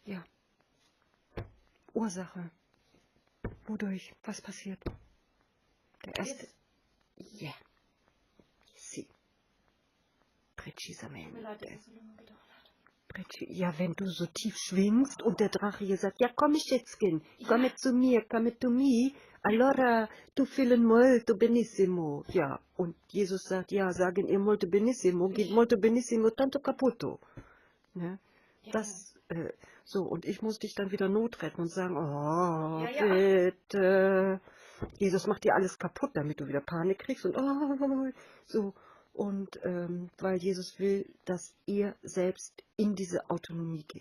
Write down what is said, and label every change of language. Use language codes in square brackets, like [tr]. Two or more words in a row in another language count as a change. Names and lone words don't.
[de] Ja. Ursache. Wodurch? Was passiert? Der erste. Ja. Sie. Tut mir leid, dass Precisamente. es so lange gedauert hat. Ja, wenn du so tief schwingst und der Drache hier sagt, ja, komm Schätzchen, komme zu mir, [en] come to me, [it] allora tu feeling molto benissimo. [de] Ja, und Jesus sagt, ja, sagen ihr [it] molto benissimo, [de] geht [it] molto benissimo, tanto caputo. [de] Ne? Ja, Das, so, und ich muss dich dann wieder notretten und sagen, oh, Ja, ja. bitte. Jesus macht dir alles kaputt, damit du wieder Panik kriegst und oh, so. Und weil Jesus will, dass ihr selbst in diese Autonomie geht.